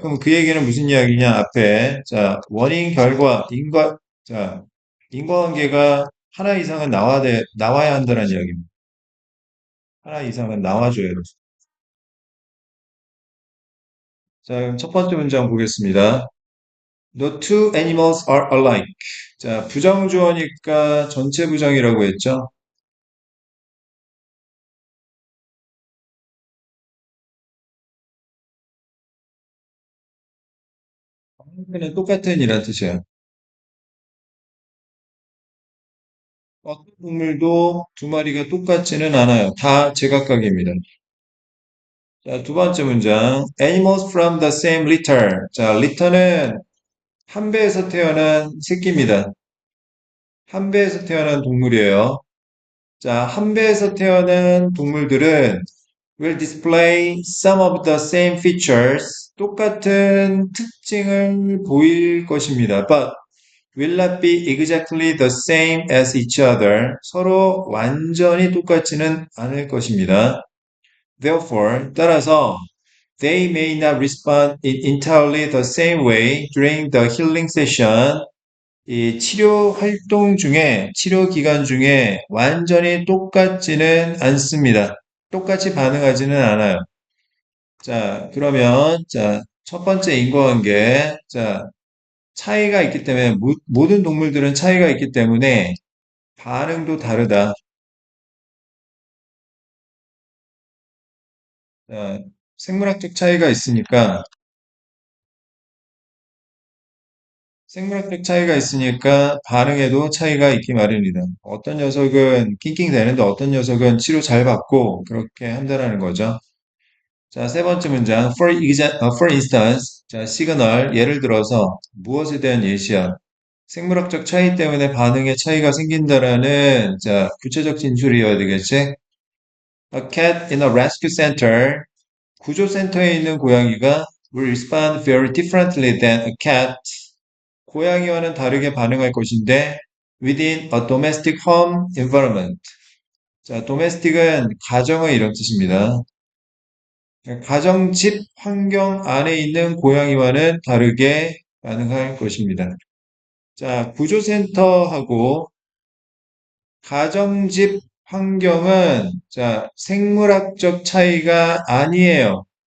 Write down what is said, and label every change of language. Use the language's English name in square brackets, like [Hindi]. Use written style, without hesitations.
[Korean] 그럼 그 얘기는 무슨 이야기냐? 앞에 자 원인, 결과, 자 인과관계가 하나 이상은 나와야 한다는 이야기입니다. 하나 이상은 나와줘야 돼. 자, 그럼 첫 번째 문장 보겠습니다. [English] The two animals are alike. [Korean] 자, 부정주어니까 전체 부정이라고 했죠. 그냥 똑같은 이란 뜻이에요. 어떤 동물도 두 마리가 똑같지는 않아요. 다 제각각입니다. 자, 두 번째 문장. [English] Animals from the same litter. [Korean] 자, litter는 한 배에서 태어난 새끼입니다. 한 배에서 태어난 동물이에요. 자, 한 배에서 태어난 동물들은 [English] will display some of the same features. [Korean] 똑같은 특징을 보일 것입니다. [English] But will not be exactly the same as each other. [Korean] 서로 완전히 똑같지는 않을 것입니다. [English] Therefore, [Korean] 따라서 [English] they may not respond in entirely the same way during the healing session. [Korean] 이 치료 활동 중에, 치료 기간 중에 완전히 똑같지는 않습니다. 똑같이 반응하지는 않아요. 자, 그러면, 자, 첫 번째 인과관계. 자, 차이가 있기 때문에, 모든 동물들은 차이가 있기 때문에 반응도 다르다. 자, 생물학적 차이가 있으니까 생물학적 차이가 있으니까 반응에도 차이가 있기 마련이다. 어떤 녀석은 낑낑 대는데 어떤 녀석은 치료 잘 받고 그렇게 한다는 거죠. 자, 세 번째 문장. [English] For instance. [Korean] 자, 시그널. 예를 들어서 무엇에 대한 예시야? 생물학적 차이 때문에 반응에 차이가 생긴다라는 자, 구체적 진술이어야 되겠지? [English] A cat in a rescue center. [Korean] 구조센터에 있는 고양이가 [English] will respond very differently than a cat [Korean] 고양이와는 다르게 반응할 것인데 [English] within a domestic home environment. [Korean] 자, domestic은 가정의 이런 뜻입니다. 가정집 환경 안에 있는 고양이와는 다르게 반응할 것입니다. 자, 구조센터하고 가정집 환경은 자, 생물학적 차이가 아니에요.